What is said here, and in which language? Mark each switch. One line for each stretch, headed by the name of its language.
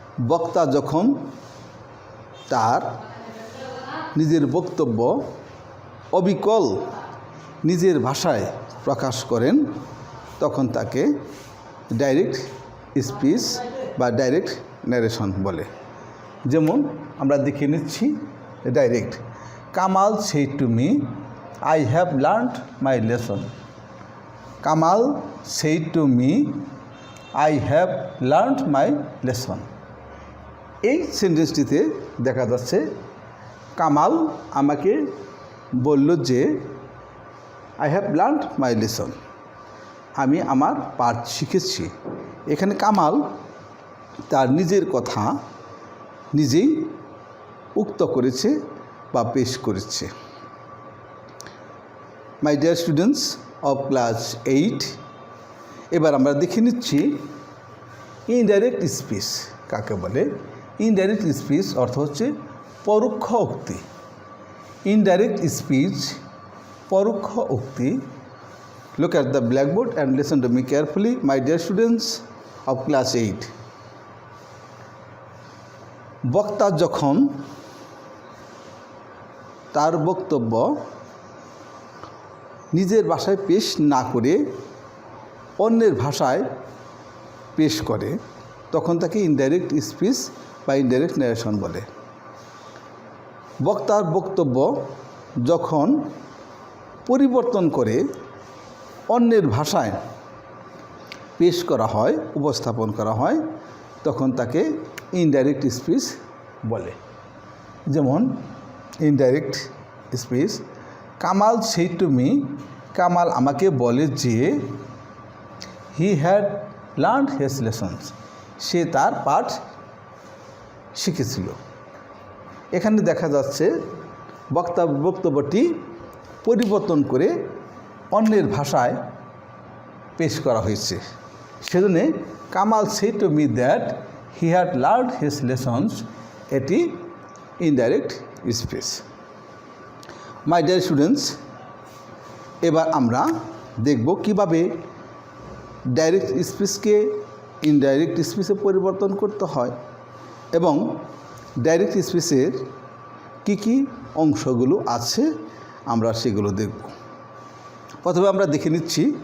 Bangla: বক্তা যখন তার নিজের বক্তব্য অবিকল নিজের ভাষায় প্রকাশ করেন তখন তাকে ডাইরেক্ট স্পিচ বা ডাইরেক্ট ন্যারেশন বলে। যেমন আমরা দেখে নিচ্ছি direct.
English: Kamal said to me, I have learned my lesson. Kamal said to me, I have learned my lesson.
Bangla: এই সেন্টেন্সটিতে দেখা যাচ্ছে কামাল আমাকে বলল যে
English: I have learned my lesson.
Bangla: আমি আমার পাঠ শিখেছি। এখানে কামাল তার নিজের কথা নিজেই উক্ত করেছে বা পেশ করেছে। My dear students of class 8, এবার আমরা দেখে নিচ্ছি ইনডাইরেক্ট স্পিচ কাকে বলে। ইনডাইরেক্ট স্পিচ অর্থ হচ্ছে পরোক্ষ উক্তি। ইনডাইরেক্ট স্পিচ পরোক্ষ উক্তি।
English: Look at the blackboard and listen to me carefully, my dear students of class 8.
Bangla: বক্তা যখন তার বক্তব্য নিজের ভাষায় পেশ না করে অন্যের ভাষায় পেশ করে তখন তাকে ইনডাইরেক্ট স্পিচ বা ইনডাইরেক্ট ন্যারেশন বলে। বক্তার বক্তব্য যখন পরিবর্তন করে অন্যের ভাষায় পেশ করা হয়, উপস্থাপন করা হয়, তখন তাকে ইনডাইরেক্ট স্পিচ বলে। যেমন indirect speech, Kamal
English: said to me,
Bangla: Kamal আমাকে বলে যে
English: he had learned his lessons,
Bangla: সে তার পাঠ শিখেছিল। এখানে দেখা যাচ্ছে বক্তব্যটি পরিবর্তন করে অন্যের ভাষায় পেশ করা হয়েছে।
English: সেজন্য Kamal said to me that he had learned his lessons,
Bangla: এটি indirect speech. My dear students, এবার আমরা দেখব কিভাবে ডাইরেক্ট স্পিচকে ইনডাইরেক্ট স্পিচে পরিবর্তন করতে হয় এবং ডাইরেক্ট স্পিচের কি কি অংশগুলো আছে আমরা সেগুলো দেখব। প্রথমে আমরা দেখে নিচ্ছি